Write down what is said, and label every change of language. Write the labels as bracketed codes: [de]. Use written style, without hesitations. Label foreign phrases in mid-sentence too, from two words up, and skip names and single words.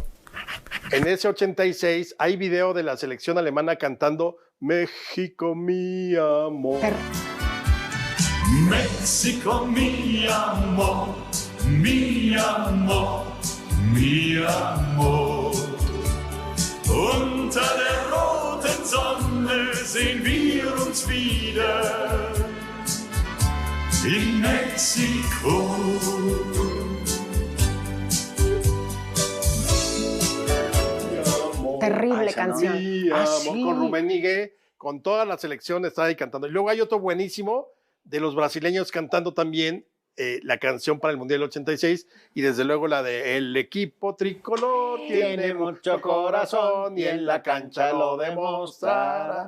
[es] En ese 86 hay video de la selección alemana cantando México mi amor. México, mi amor, mi amor, mi amor. [de] Unter der roten Sonne sehen wir uns wieder in Mexiko. [es] Terrible canción. Mi amor, sí. con Rubén Miguel, con toda la selección está ahí cantando. Y luego hay otro buenísimo de los brasileños cantando también la canción para el Mundial 86 y desde luego la de El equipo tricolor tiene mucho corazón y en la cancha lo demostrará.